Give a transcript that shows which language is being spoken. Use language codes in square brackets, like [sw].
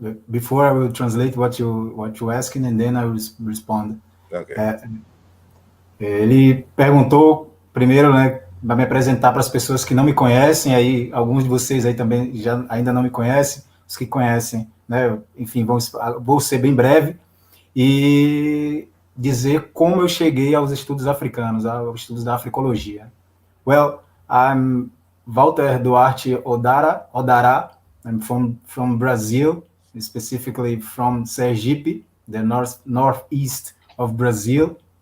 [en] Before I will translate what you asking, and then I will respond. Okay. [pt] Ele perguntou primeiro, né, para me apresentar para as pessoas que não me conhecem. Aí alguns de vocês aí também ainda não me conhecem, os que conhecem, né? Enfim, vou ser bem breve e dizer como eu cheguei aos estudos africanos, aos estudos da africologia. [en] Well, I'm Walter Duarte Odará. I'm from Brazil, specifically from Sergipe, the northeast of Brazil.